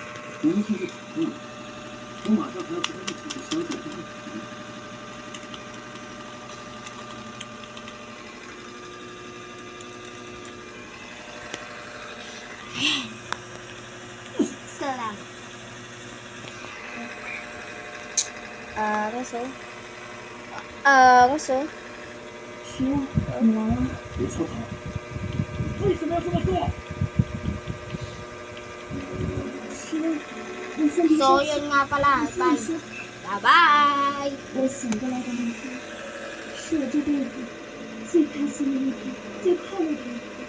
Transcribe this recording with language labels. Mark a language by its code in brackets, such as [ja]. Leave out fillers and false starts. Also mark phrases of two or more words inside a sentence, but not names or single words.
[tl] Salamat. Gusto? Gusto? [zh] 为什么要这么做？ [tl] So, yun nga pala. [en] Bye. Bye-bye. [zh] 我醒过来的那天，是我这辈子最开心的一天，最快乐的一天。